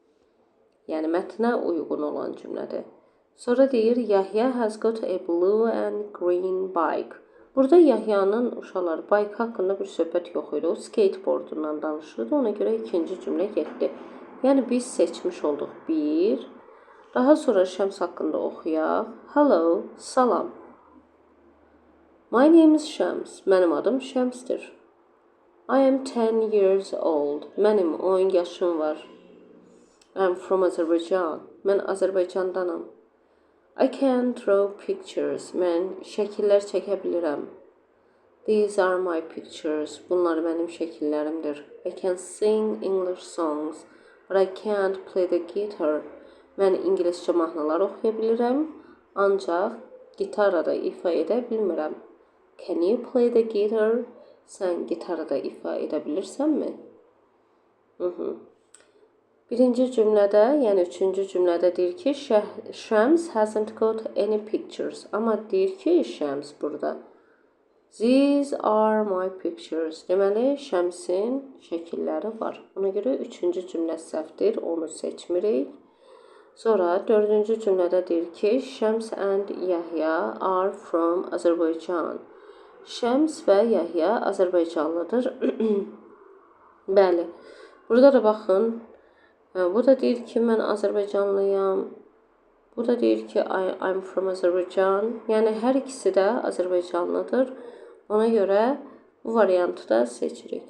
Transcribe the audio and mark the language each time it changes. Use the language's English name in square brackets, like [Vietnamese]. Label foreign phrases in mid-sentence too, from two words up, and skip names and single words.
[Azerbaijani] Yəni, mətnə uyğun olan cümlədir. Sonra deyir [English] Yahya has got a blue and green bike. [Azerbaijani] Burada Yahya'nın uşaqlar bike haqqında bir söhbət yox idi. O skateboardundan danışırdı. Ona görə ikinci cümlə getdi. Yəni biz seçmiş olduq bir. Daha sonra Şəms haqqında oxuyaq. [English] Hello, salam. My name is Shams. [Azerbaijani] Mənim adım Şəmsdir. [English] I am 10 years old. [Azerbaijani] Mənim 10 yaşım var. [English] I'm from Azerbaijan. [Azerbaijani] Mən Azərbaycandanam. [English] I can draw pictures. [Azerbaijani] Mən şəkillər çəkə bilirəm. [English] These are my pictures. [Azerbaijani] Bunlar mənim şəkillərimdir. [English] I can sing English songs, but I can't play the guitar. [Azerbaijani] Mən ingiliscə mahnılar oxuya bilirəm, ancaq gitarada ifa edə bilmirəm. [English] Can you play the guitar? [Azerbaijani] Sən gitarada ifa edə bilirsənmi? Birinci cümlədə, yəni üçüncü cümlədə deyir ki, [English] Shams hasn't got any pictures. [Azerbaijani] Amma deyir ki, Shams burada. [English] These are my pictures. [Azerbaijani] Deməli, Şəmsin şəkilləri var. Ona görə üçüncü cümlə səhvdir, onu seçmirik. Sonra dördüncü cümlədə deyir ki, [English] Shams and Yahya are from Azerbaijan. [Azerbaijani] Şəms və Yahya Azərbaycanlıdır. Bəli, burada da baxın. Bu da deyir ki, mən Azərbaycanlıyam. Bu da deyir ki, [English] I'm from Azerbaijan. [Azerbaijani] Yəni, hər ikisi də Azərbaycanlıdır. Ona görə bu variantı da seçirik.